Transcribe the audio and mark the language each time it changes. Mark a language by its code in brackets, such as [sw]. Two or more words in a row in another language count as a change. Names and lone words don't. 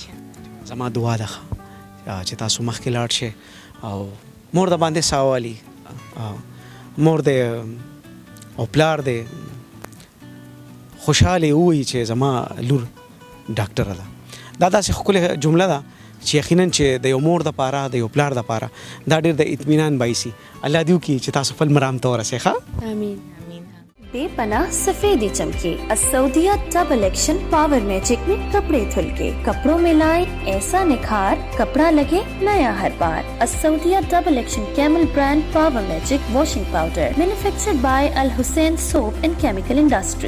[ps] زما دعا ده چې تاسو مخکې لاړ شئ او مور د باندې ساوالي مور دی او پلار دی خوشحاله ووایي چې زما لور ډاکټره ده. دا داسې ښکلې جمله ده چې یقینا چې د یو مور د پاره د یو پلار د پاره دا ډېر د اطمینان بایسي. الله دې وکړي چې تاسو خپل مرام ته ورسئ. ښه آمین. [ur] بے پناہ سفیدی چمکے السعودیہ ڈبل ایکشن پاور میجک میں کپڑے دھل کے کپڑوں میں لائیں ایسا نکھار کپڑا لگے نیا ہر بار. [en] Al Saudia Double Action Camel Brand Power Magic Washing Powder manufactured by Al Hussain Soap and Chemical Industry.